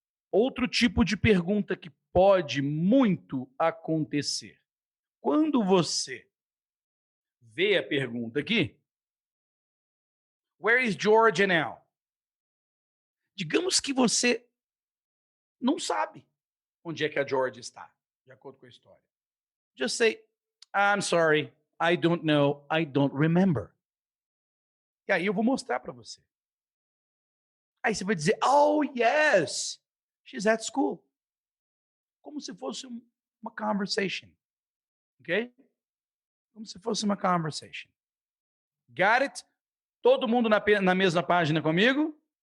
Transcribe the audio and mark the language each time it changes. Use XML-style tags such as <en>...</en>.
<pt>Outro tipo de pergunta que pode muito acontecer. Quando você vê a pergunta aqui,</pt> <en>where is Georgia now?</en> <pt>Digamos que você não sabe onde é que a Georgia está, de acordo com a história.</pt> <en>Just say, I'm sorry, I don't know, I don't remember.</en> <pt>E aí eu vou mostrar para você. Aí você vai dizer,</pt> <en>oh yes, she's at school.</en> <pt>Como se fosse uma conversation. Ok? Como se fosse uma conversation.</pt> <en>Got it?</en> <pt>Todo mundo na mesma página comigo?</pt>